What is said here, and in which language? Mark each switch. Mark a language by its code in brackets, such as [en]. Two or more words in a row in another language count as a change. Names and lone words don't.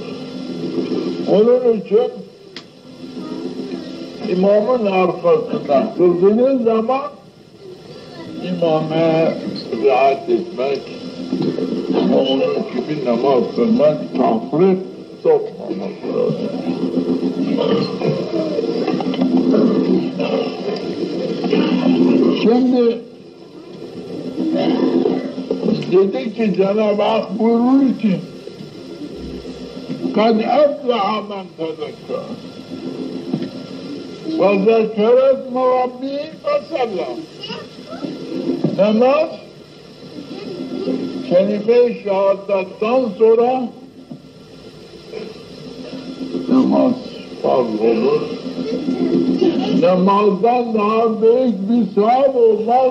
[tr] Onun için imamın arkasından kıldığınız zaman imama rahat etmek, onun gibi namaz kılmak, tafrit sokmamak lazım. Şimdi dedi ki Cenab-ı Hak buyurur ki [ar] قَدْ اَفْلَحَ مَنْ تَذَكَّرَ وَذَكَّرَ اسْمَ رَبِّهِ فَصَلَّى [tr] Namaz kelime-i şehadattan sonra namaz farz olur. Namazdan daha büyük bir sevap olmaz.